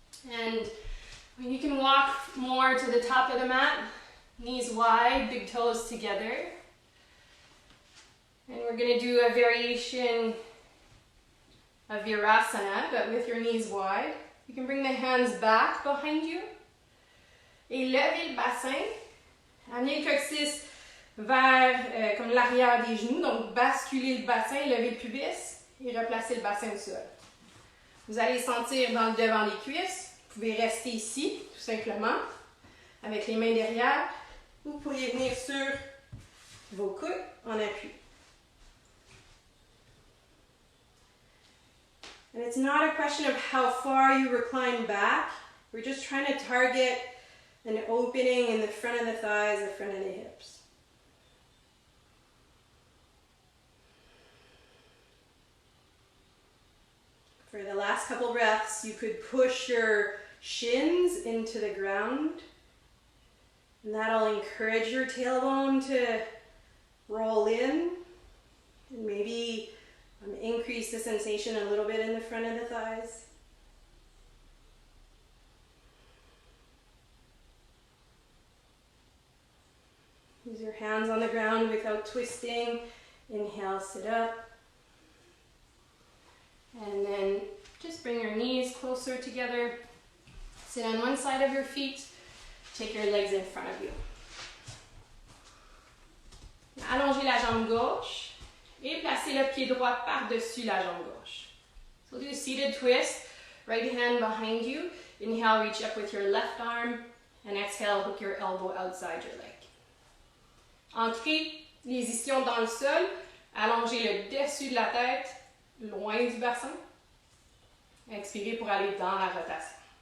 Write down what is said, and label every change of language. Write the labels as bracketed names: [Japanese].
[English] And you can walk more to the top of the mat. Knees wide, big toes together. And we're going to do a variation of Virasana, but with your knees wide. You can bring the hands back behind you. [French] Et levez le bassin. Amenez le coccyx vers comme l'arrière des genoux. Donc, basculez le bassin, levez le pubis et replacez le bassin au sol. Vous allez sentir dans le devant des cuisses. Vous pouvez rester ici, tout simplement, avec les mains derrière. Vous pourriez venir sur vos coudes en appui. [English] And it's not a question of how far you recline back. We're just trying to target an opening in the front of the thighs, the front of the hips. For the last couple breaths, you could push your shins into the ground. And that'll encourage your tailbone to roll in. And maybe Increase the sensation a little bit in the front of the thighs. Use your hands on the ground without twisting. Inhale, sit up. And then just bring your knees closer together. Sit on one side of your feet. Take your legs in front of you. [French] Allongez la jambe gauche et placez le pied droit par-dessus la jambe gauche. [English] So do a seated twist. Right hand behind you. Inhale, reach up with your left arm. And exhale, hook your elbow outside your leg. [French] Entrez les ischions dans le sol. Allongez le dessus de la tête, loin du bassin. Expirez pour aller dans la rotation.